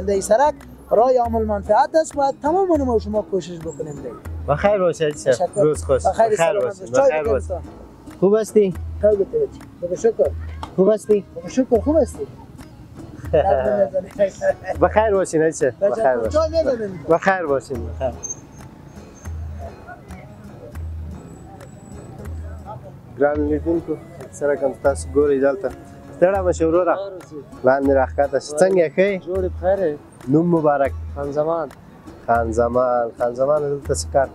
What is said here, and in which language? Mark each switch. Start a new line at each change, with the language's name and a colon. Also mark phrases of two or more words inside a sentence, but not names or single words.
Persian: در این سرک راه عامل منفعت است، باید تمام ما شما کوشش بکنیم دیگه. بخیر باشید شب، روز خوش. بخیر باشید. خوب هستی؟ شکر. خوب هستی؟ شکر خوب هستی. بخیر باشین ایچه. بخیر باشین.
Pashto: ګران لیدونکو سره کوم تاسو ګورئ دلته ستړی مه شئ وروره لاندې راښکته شئ څنګه ښه جوړ بخیر نوم مبارک خان زمان دلته څه کار